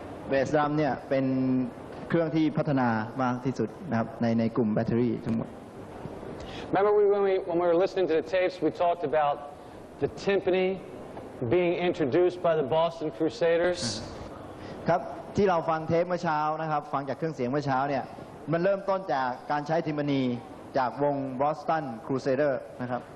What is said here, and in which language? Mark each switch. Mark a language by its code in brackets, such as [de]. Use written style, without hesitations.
[th] เบสดรัมเนี่ยเป็นเครื่องที่พัฒนามากที่สุดนะครับในกลุ่มแบตเตอรี่ทั้งหมด [en] Remember when we were listening to the tapes, we talked about the timpani being introduced by the Boston Crusaders. [th] ครับที่เราฟังเทปเมื่อเช้านะครับฟังจากเครื่องเสียงเมื่อเช้าเนี่ยมันเริ่มต้นจากการใช้ทิมพานีจากวง Boston Crusader นะครับ